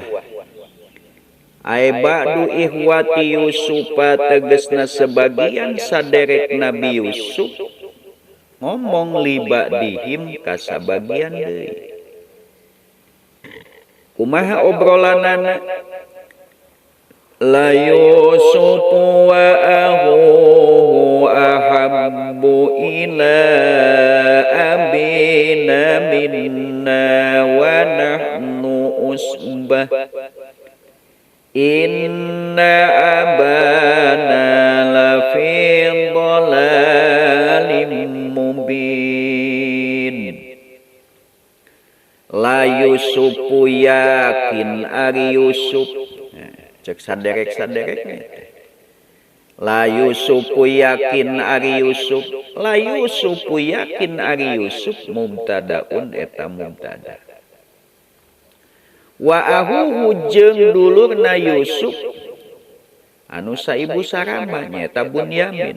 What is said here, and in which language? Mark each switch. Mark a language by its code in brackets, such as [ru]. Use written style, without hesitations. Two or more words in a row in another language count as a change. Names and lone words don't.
[su] Ai [ar] بعض إخوة يوسف [su] tegesna sebagian saderek Nabi Yusuf ngomong [ar] لبعضهم [su] kasabagian deui. Kumaha obrolanana? [ar] ليوسف وأخوه أحب إلى أبينا منا ونحن عصبة. إن أبانا لفي ضلال مبين. ليوسف [su] yakin ari Yusuf. Cek saderek-saderek. [ar] ليوسف [su] yakin ari Yusuf. [ar] ليوسف [su] yakin ari Yusuf mubtadaun eta mubtada. [ar] وأخوه [su] jeung dulurna Yusuf anu saibu sarama nyaeta Bunyamin.